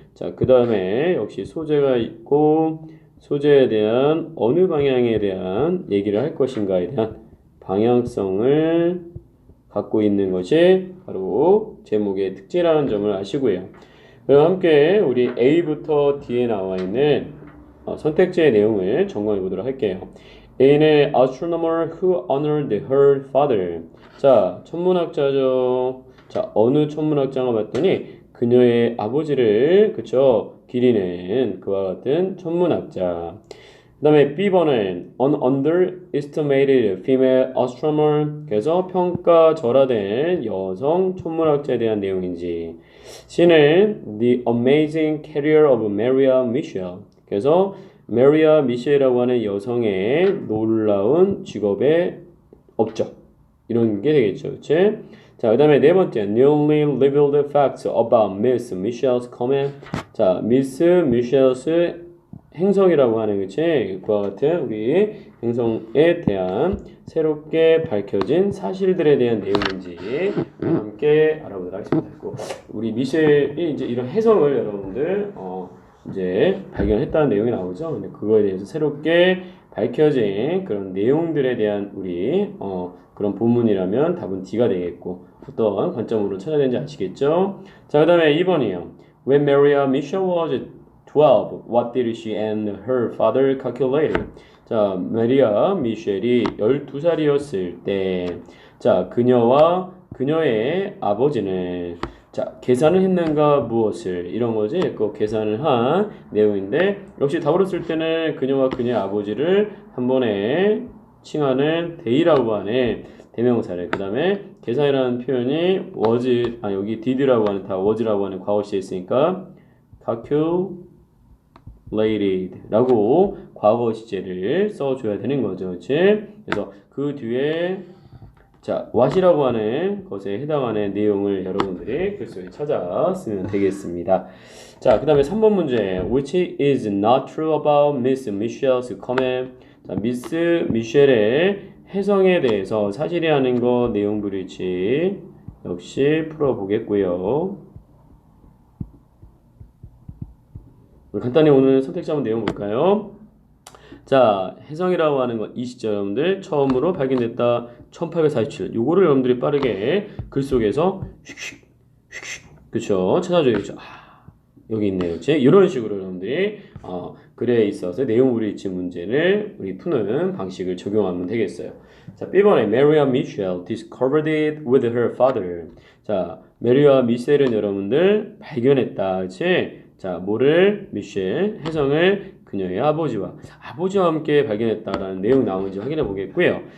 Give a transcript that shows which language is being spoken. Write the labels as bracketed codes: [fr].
[ko] 자, 그 다음에 역시 소재가 있고, 소재에 대한 어느 방향에 대한 얘기를 할 것인가에 대한 방향성을 갖고 있는 것이 바로 제목의 특징이라는 점을 아시고요. 그럼 함께 우리 A부터 D에 나와 있는 선택지의 내용을 점검해 보도록 할게요. [en] A는 astronomer who honored her father. [ko] 자, 천문학자죠. 자, 어느 천문학자가 봤더니 그녀의 아버지를, 그쵸, 기리는 그와 같은 천문학자. 그 다음에 B번은 [en] an underestimated female astronomer. [ko] 그래서 평가절하된 여성 천문학자에 대한 내용인지. [en] C는 the amazing career of Maria Michel. [ko] 그래서 메리아 미셸이라고 하는 여성의 놀라운 직업의 업적, 이런 게 되겠죠. 그치? 자, 그 다음에 네 번째, [en] newly revealed facts about Miss Michel's comment. [ko] 자, 미스 미셸의 행성이라고 하는, 그치? 그와 같은 우리 행성에 대한 새롭게 밝혀진 사실들에 대한 내용인지 함께 알아보도록 하겠습니다. 우리 미셸이 이제 이런 해성을 여러분들 이제 발견했다는 내용이 나오죠. 근데 그거에 대해서 새롭게 밝혀진 그런 내용들에 대한 우리 그런 본문이라면 답은 D가 되겠고, 어떤 관점으로 찾아야 되는지 아시겠죠? 자, 그 다음에 2번이요. [en] When Maria Michel was 12, what did she and her father calculated? [ko] 자, 메리아 미셸이 12살이었을 때, 자, 그녀와 그녀의 아버지는, 자, 계산을 했는가 무엇을, 이런 거지. 그 계산을 한 내용인데, 역시 답으로 쓸 때는 그녀와 그녀의 아버지를 한 번에 칭하는 they라고 하는 대명사를, 그 다음에 계산이라는 표현이 was, 여기 did라고 하는, 다 was라고 하는 과거시에 있으니까 calculated 라고 과거 시제를 써줘야 되는 거죠. 그치? 그래서 그 뒤에 자, what이라고 하는 것에 해당하는 내용을 여러분들이 글 속에 찾아 쓰면 되겠습니다. 자, 그 다음에 3번 문제. [en] Which is not true about Miss Michel's comment? [ko] 자, 미스 미셸의 해성에 대해서 사실이 아닌 거 내용 브리지 역시 풀어보겠고요. 간단히 오늘 선택지 한번 내용 볼까요? 자, 해성이라고 하는 것, 이 시점 여러분들 처음으로 발견됐다 1847. 요거를 여러분들이 빠르게 글 속에서 휙휙 그쵸, 찾아줘야죠. 여기 있네요. 그치? 이런 식으로 여러분들이 글에 있어서 내용 브리지 문제를 우리 푸는 방식을 적용하면 되겠어요. 자, B번에 [en] Maria Michel discovered it with her father. [ko] 자, 메리아 미셸은 여러분들 발견했다. 그치? 자, 뭐를? 미셸, 해성을 그녀의 아버지와 함께 발견했다라는 내용 나오는지 확인해 보겠고요.